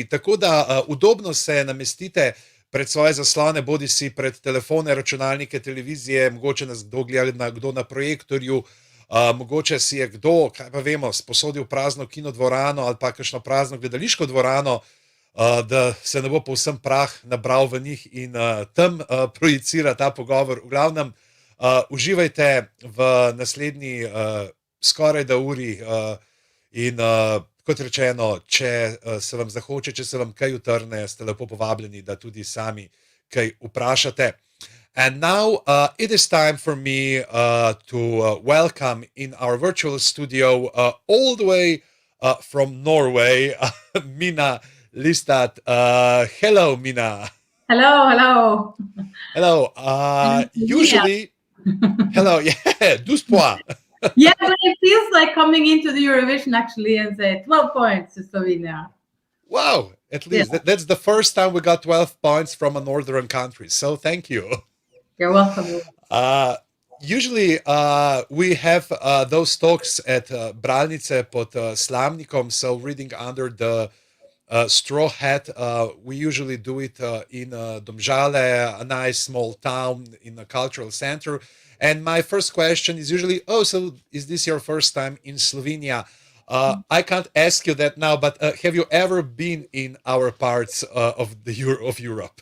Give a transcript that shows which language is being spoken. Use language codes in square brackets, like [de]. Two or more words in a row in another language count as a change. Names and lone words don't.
[sl] Tako da udobno se namestite pred svoje zaslone, bodi si pred telefone, računalnike, televizije, mogoče nas kdo gleda, kdo na projektorju, mogoče si je kdo, kaj pa vemo, sposodil prazno kinodvorano ali pa kakšno prazno gledališko dvorano, da se ne bo povsem prah nabral v njih in tam projicira ta pogovor. V glavnem, uživajte v naslednji skoraj da uri in kot rečeno, če se vam zahoče, če se vam kaj utrne, ste lepo povabljeni, da tudi sami kaj vprašate. [en] And now it is time for me to welcome in our virtual studio all the way from Norway, Mina Lystad. Hello, Mina. Hello. Hello. Usually, hello, yeah, 12 points. Yeah, but it feels like coming into the Eurovision actually and say 12 points to Slovenia. Wow, at least. Yeah. That's the first time we got 12 points from a northern country, so thank you. You're welcome. Usually we have those talks at Bralnice pod slamnikom, so reading under the straw hat. We usually do it in Domžale, a nice small town in a cultural center. And my first question is usually, so is this your first time in Slovenia? I can't ask you that now, but have you ever been in our parts of Europe?